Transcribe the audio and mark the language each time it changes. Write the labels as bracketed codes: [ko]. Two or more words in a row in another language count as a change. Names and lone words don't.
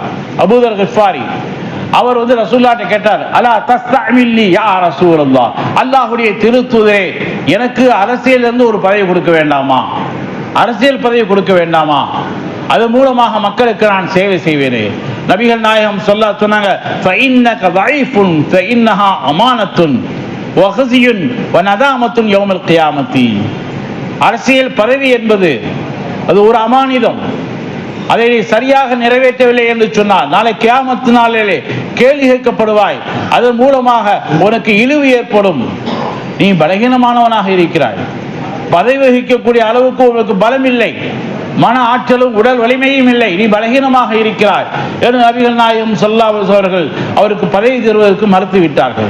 [ta] அபூதர் கிஃபாரி அவர் ரசூலுல்லாஹ்ட்ட கேட்டார், [ar] ألا تستعملني يا رسول الله, [ta] அல்லாஹ்வுடைய திருத்தூதரே, எனக்கு அரசியல் இருந்து ஒரு பதவி கொடுக்க வேண்டாமா, அரசியல் பதவி கொடுக்க வேண்டாமா, அது மூலமாக மக்களுக்கு நான் சேவை செய்வேனே. நபிகள் நாயகம் சொன்னாங்க, [ar] ஃபஇன்னக ضعيفٌ فإنها أمانة وخزي ونذامة يوم القيامة. [ta] அரசியல் பதவி என்பது அது ஒரு அமானிதம். அதை சரியாக நிறைவேற்றவில்லை என்று சொன்னால் நாளை கியாமத்து நாளிலே கேள்வி கேட்கப்படுவாய். அதன் மூலமாக உனக்கு இழிவு ஏற்படும். நீ பலகீனமானவனாக இருக்கிறாய், பதவி வகிக்கக்கூடிய அளவுக்கு உனக்கு பலம் இல்லை, மன ஆற்றலும் உடல் வலிமையும் இல்லை, நீ பலகீனமாக இருக்கிறாய் என்று நபிகள் நாயகம் [ar] صلى الله عليه وسلم [ta] அவருக்கு பதவி தருவதற்கு மறுத்து விட்டார்கள்.